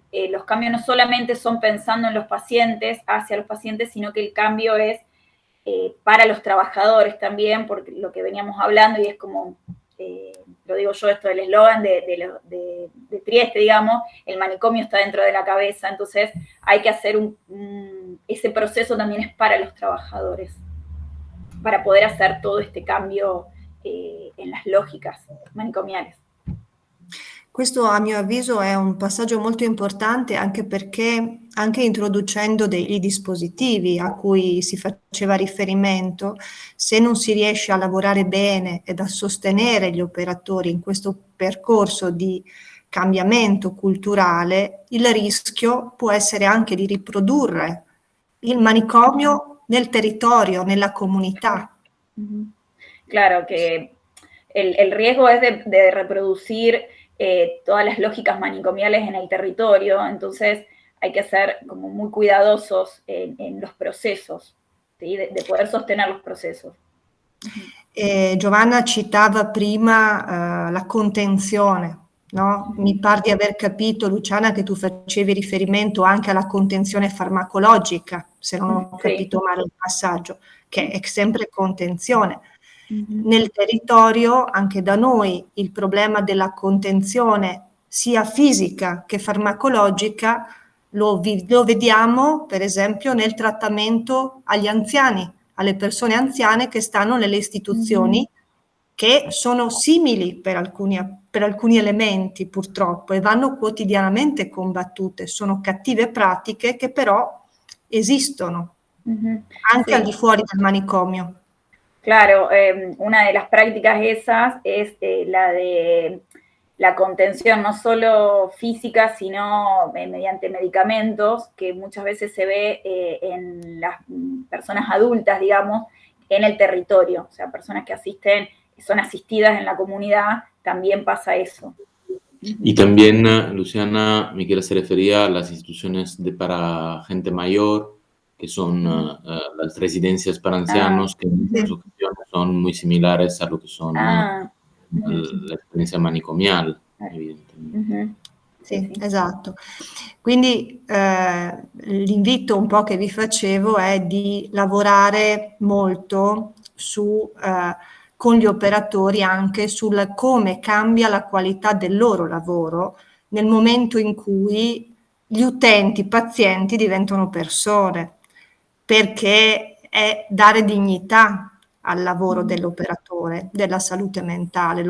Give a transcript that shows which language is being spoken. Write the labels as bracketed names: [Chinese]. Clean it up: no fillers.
[Spanish] los cambios no solamente son pensando en los pacientes, hacia los pacientes, sino que el cambio es para los trabajadores también, porque lo que veníamos hablando, y es como, lo digo yo, esto del eslogan de Trieste, digamos, el manicomio está dentro de la cabeza, entonces hay que hacer ese proceso también es para los trabajadores, para poder hacer todo este cambio en las lógicas manicomiales. [Italian] Questo a mio avviso è un passaggio molto importante anche perché anche introducendo dei dispositivi a cui si faceva riferimento, se non si riesce a lavorare bene ed a sostenere gli operatori in questo percorso di cambiamento culturale, il rischio può essere anche di riprodurre il manicomio nel territorio, nella comunità. [Spanish] Claro que el riesgo es de reproducir todas las lógicas manicomiales en el territorio, entonces hay que ser como muy cuidadosos en los procesos, ¿sí? de poder sostener los procesos. [Italian] Giovanna citava prima la contenzione, no? Mi pare di aver capito, Luciana, che tu facevi riferimento anche alla contenzione farmacologica, se non ho capito male il passaggio, che è sempre contenzione. Nel territorio, anche da noi, il problema della contenzione sia fisica che farmacologica lo vediamo per esempio nel trattamento agli anziani, alle persone anziane che stanno nelle istituzioni che sono simili per alcuni elementi purtroppo e vanno quotidianamente combattute, sono cattive pratiche che però esistono anche al di fuori del manicomio. [Spanish] Claro, una de las prácticas esas es la de la contención no solo física, sino mediante medicamentos, que muchas veces se ve en las personas adultas, digamos, en el territorio. O sea, personas que son asistidas en la comunidad, también pasa eso. Y también, Luciana, Miquela se refería a las instituciones para gente mayor, que son las residencias para ancianos, que en muchas ocasiones son muy similares a lo que son la experiencia manicomial, evidentemente. [Italian] Sì, esatto. Quindi l'invito un po' che vi facevo è di lavorare molto con gli operatori anche sul come cambia la qualità del loro lavoro nel momento in cui gli utenti, i pazienti diventano persone, perché è dare dignità al lavoro dell'operatore, della salute mentale.